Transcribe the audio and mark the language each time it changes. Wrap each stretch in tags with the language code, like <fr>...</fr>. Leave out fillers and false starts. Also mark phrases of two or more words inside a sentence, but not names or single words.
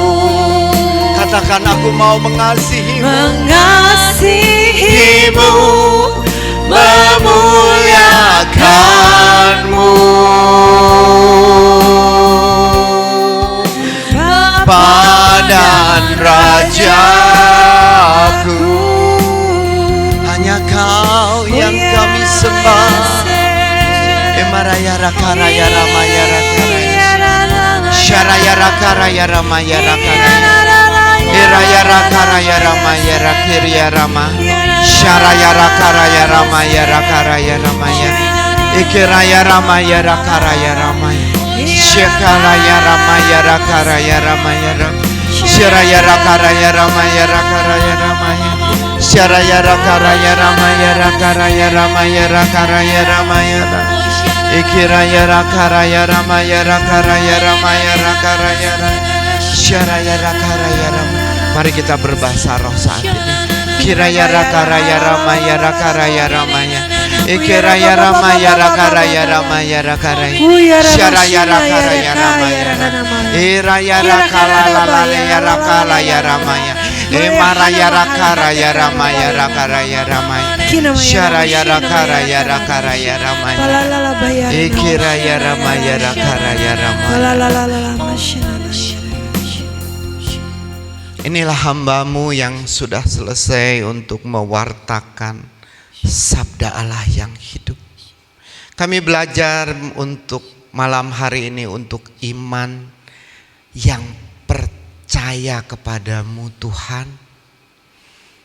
<id>Katakan, aku mau mengasihi-Mu, memuliakan-Mu, Bapa dan Rajaku. Hanya Kau yang kami sembah. Emaraya rakaraya ramaya rakaraya, syaraya rakaraya ramaya rakaraya, eraya rakaraya ramaya rakirya rama, syaraya rakaraya ramaya rakaraya ramaya, ikiraya ramaya rakaraya ramaya, syekaraya ramaya rakaraya ramaya ram, syaraya rakaraya ramaya rakaraya ramaya, syaraya rakaraya ramaya rakaraya ramaya rakaraya ramaya ram, ikiraya rakaraya ramaya rakaraya ramaya rakaraya ram, syaraya rakaraya ram. Mari kita berbahasa roh saat ini. Kiraya rakaraya ramaya rakaraya ramaya, ikiraya ramaya rakaraya ramaya rakaraya, syaraya rakaraya ramaya ram, iraya rakalalaya rakalaya ramaya, emaraya rakaraya ramaya rakaraya ramaya, syaraya rakaraya rakaraya ramaya, ikiraya ramaya rakaraya ramaya. Inilah hamba-Mu yang sudah selesai untuk mewartakan sabda Allah yang hidup. Kami belajar untuk malam hari ini untuk iman yang percaya kepadamu Tuhan.</id>